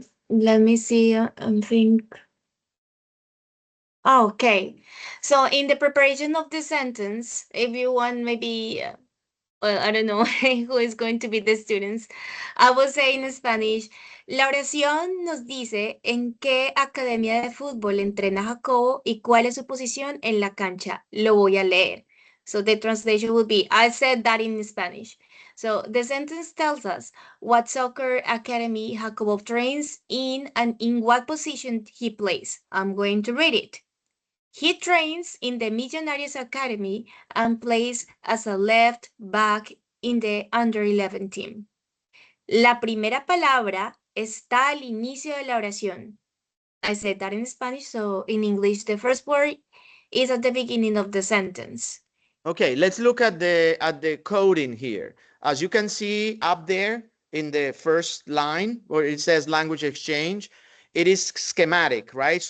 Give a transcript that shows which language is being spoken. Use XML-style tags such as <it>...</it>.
<en>Let me see. I think. Okay. So in the preparation of the sentence, if you want, maybe, well, I don't know who is going to be the students. I will say in Spanish,</en> <es>la oración nos dice en qué academia de fútbol entrena Jacobo y cuál es su posición en la cancha. Lo voy a leer.</es> <en>So the translation would be, I said that in Spanish. So the sentence tells us what soccer academy Jacobo trains in and in what position he plays. I'm going to read it. He trains in the Millonarios Academy and plays as a left back in the under-11 team.</en> <es>La primera palabra está al inicio de la oración.</es> <en>I said that in Spanish, so in English, the first word is at the beginning of the sentence. Okay, let's look at the coding here. As you can see up there in the first line where it says language exchange, it is schematic, right?</en>